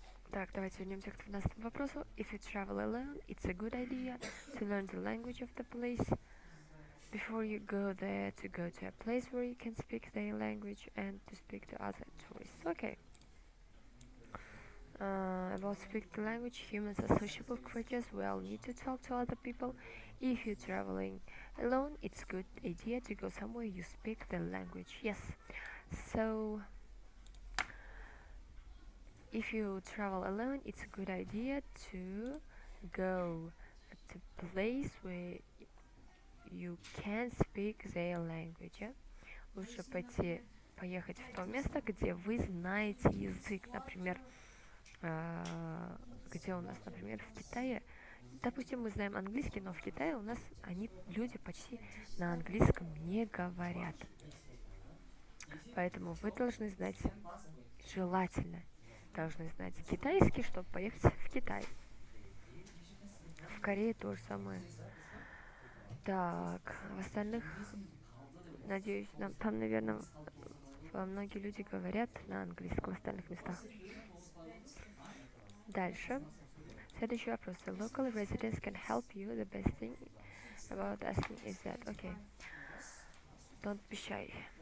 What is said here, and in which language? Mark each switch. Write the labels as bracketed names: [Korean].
[Russian] Так, давайте вернемся к 12 вопросу. [English] If you travel alone, it's a good idea to learn the language of the place before you go there, to go to a place where you can speak their language and to speak to other tourists. Okay. About speaking the language, humans are sociable creatures. We all need to talk to other people. If you're traveling alone, it's a good idea to go somewhere you speak the language. Yes. So, if you travel alone, it's a good idea to go to a place where you can speak their language. Yeah? [Russian] Лучше поехать в то место, где вы знаете язык. Например, где у нас, например, в Китае, допустим, мы знаем английский, но в Китае у нас люди почти на английском не говорят. Поэтому вы должны знать, желательно, должны знать китайский, чтобы поехать в Китай. В Корее то же самое. Так, в остальных, надеюсь, там, наверное, многие люди говорят на английском в остальных местах. Дальше. Следующий вопрос. [English] The local residents can help you. The best thing about asking is that, okay, don't be shy.